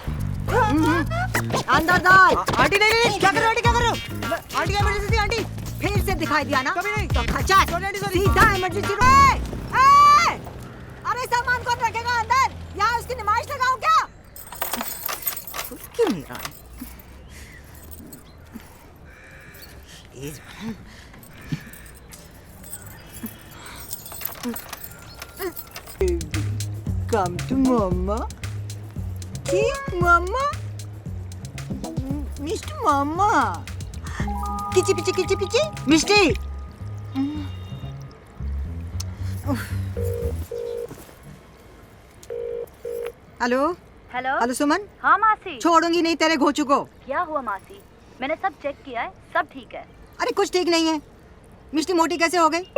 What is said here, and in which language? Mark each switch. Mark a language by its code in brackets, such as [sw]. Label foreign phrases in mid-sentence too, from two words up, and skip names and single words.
[hi] अंदर डाल। आंटी नहीं, क्या कर रहे हो? आंटी इमरजेंसी आंटी। फिर से दिखाई दिया ना? कभी नहीं। तो खचा सीधा इमरजेंसी रूम। अरे सामान कौन रखेगा अंदर? यहाँ उसकी नुमाइश लगाओ क्या? क्यों नहीं रहा? [en] Come to mama. Mama. Mr. Mama. Kichi pichi. Misti. [hi] हेलो हेलो सुमन। हाँ मासी। छोड़ूंगी नहीं तेरे घोचू को। क्या हुआ मासी? मैंने सब चेक किया है, सब ठीक है। अरे कुछ ठीक नहीं है। मिष्टी मोटी कैसे हो गई?